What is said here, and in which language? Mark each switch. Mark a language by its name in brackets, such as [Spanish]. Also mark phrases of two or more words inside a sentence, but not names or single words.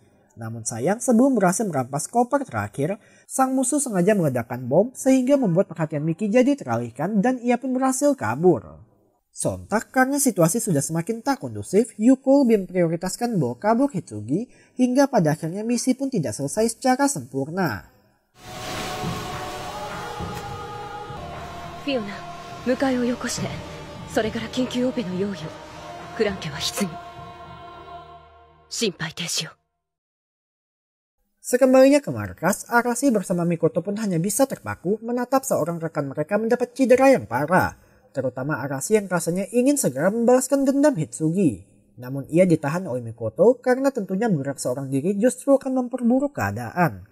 [Indonesian] Namun sayang, sebelum berhasil merampas koper terakhir, sang musuh sengaja meledakkan bom sehingga membuat perhatian Miki jadi teralihkan dan ia pun berhasil kabur. Sontak karena situasi sudah semakin tak kondusif, Yuko lebih memprioritaskan membawa kabur Hitsugi hingga pada akhirnya misi pun tidak selesai secara sempurna. Fiona, [Japanese] 迎えをよこして、それから緊急オペの用意を。クランケは棺。心肺停止を。 [Indonesian] Sekembalinya ke markas, Arashi bersama Mikoto pun hanya bisa terpaku menatap seorang rekan mereka mendapat cedera yang parah. Terutama Arashi yang rasanya ingin segera membalaskan dendam Hitsugi. Namun ia ditahan oleh Mikoto karena tentunya bergerak seorang diri justru akan memperburuk keadaan.